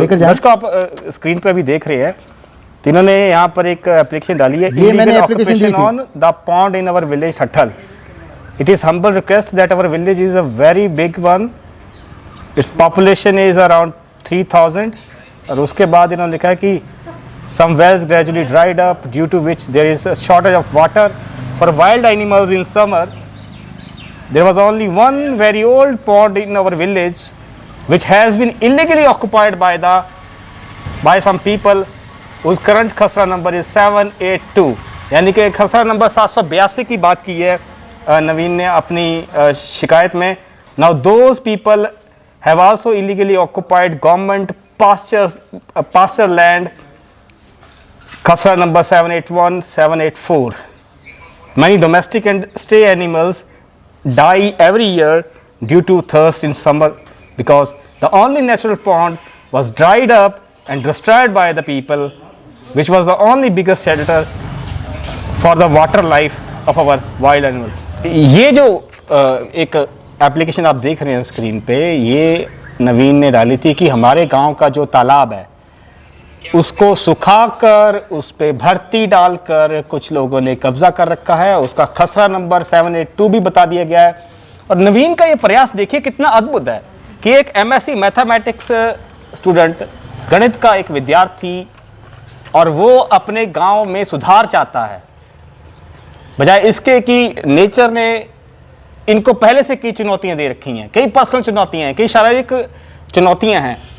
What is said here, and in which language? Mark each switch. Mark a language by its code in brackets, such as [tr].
[hi] लेकर जाएं। जिसको आप स्क्रीन पे अभी देख रहे हैं, तो इन्होंने यहाँ पर एक एप्लीकेशन डाली है, ये मैंने एप्लीकेशन दी थी [en] On the pond in our village Thatthal. It is humble request that our village is a very big one, its population is around 3000। [hi] और उसके बाद इन्होंने लिखा है कि [en] some wells gradually dried up due to which there is a shortage of water for wild animals in summer. There was only one very old pond in our village which has been illegally occupied by some people whose current khasra number is 782। [hi] यानी कि खसरा number 782 की बात की है नवीन ने अपनी शिकायत में। [en] Now those people have also illegally occupied government pasture land, khasra number 781, 784. Many domestic and stray animals die every year due to thirst in summer because the only natural pond was dried up and destroyed by the people, which was the only biggest shelter for the water life of our wild animals. [hi] ये जो एक application आप देख रहे हैं screen पे, ये नवीन ने डाली थी कि हमारे गांव का जो तालाब है उसको सुखाकर उस पे भर्ती डालकर कुछ लोगों ने कब्जा कर रखा है। उसका खसरा नंबर 782 भी बता दिया गया है। और नवीन का ये प्रयास देखिए कितना अद्भुत है कि एक एमएससी मैथमेटिक्स स्टूडेंट, गणित का एक विद्यार्थी, और वो अपने गांव में सुधार चाहता है, बजाय इसके कि नेचर ने इनको पहले से कई चुनौतियां दे रखी हैं, कई पर्सनल चुनौतियां हैं, कई शारीरिक चुनौतियां हैं।